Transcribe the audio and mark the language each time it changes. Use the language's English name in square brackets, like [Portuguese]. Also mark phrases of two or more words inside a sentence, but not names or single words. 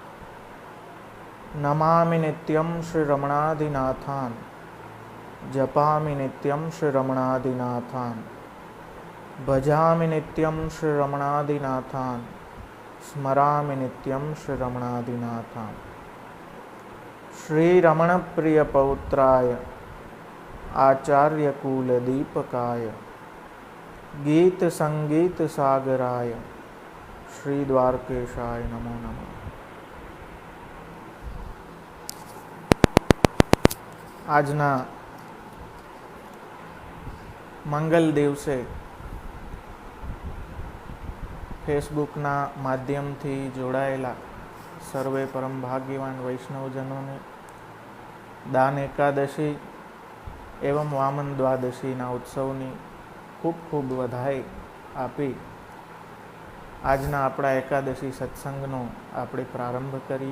[Sanskrit] नमामि नित्यं श्रीरमणादिनाथान् जपामि नित्यं श्रीरमणादिनाथान् भजामि नित्यं श्रीरमणादिनाथान् स्मरामि नित्यं श्रीरमणादिनाथान्। श्रीरमणप्रियपौत्राय आचार्यकुलदीपकाय गीतसङ्गीतसागराय श्रीद्वारकेशाय नमो नमः। [Gujarati] આજના મંગલ દિવસે ફેસબુકના માધ્યમથી જોડાયેલા સર્વે પરમ ભાગ્યવાન વૈષ્ણવજનોને દાન એકાદશી એવં વામન દ્વાદશીના ઉત્સવની ખૂબ ખૂબ વધાઈ આપી આજના આપણા એકાદશી સત્સંગનો આપણે પ્રારંભ કરીએ।